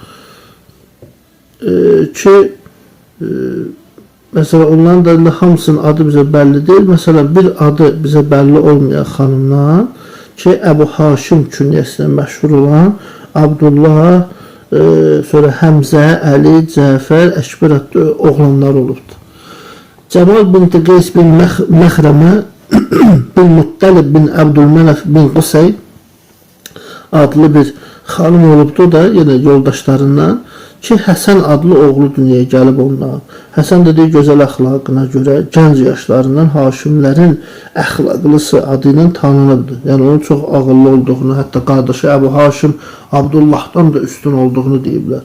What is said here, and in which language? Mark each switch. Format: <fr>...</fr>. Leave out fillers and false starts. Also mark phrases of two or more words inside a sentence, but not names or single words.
<az>Ki, məsələn, onların da hamısının adı bizə bəlli deyil. Məsələn, bir adı bizə bəlli olmayan xanımdan ki, Əbu Haşim künyəsindən məşhur olan Abdullah, sonra Həmzə, Əli, Cəfər, Əkbər adlı oğlanlar olubdur. Cəmal bin Qeys bin Məxrəmə bin Muttəlib bin Əbdülmənəf bin Qusay adlı bir xanım olubdur da, yenə yoldaşlarından ki, Həsən adlı oğlu dünyaya gəlib ondan. Həsən dediyi gözəl əxlaqına görə gənc yaşlarından Haşimlərin əxlaqlısı adı ilə tanınıbdır. Yəni, onun çox ağıllı olduğunu, hətta qardaşı Əbu Haşim Abdullahdan da üstün olduğunu deyiblər.</az>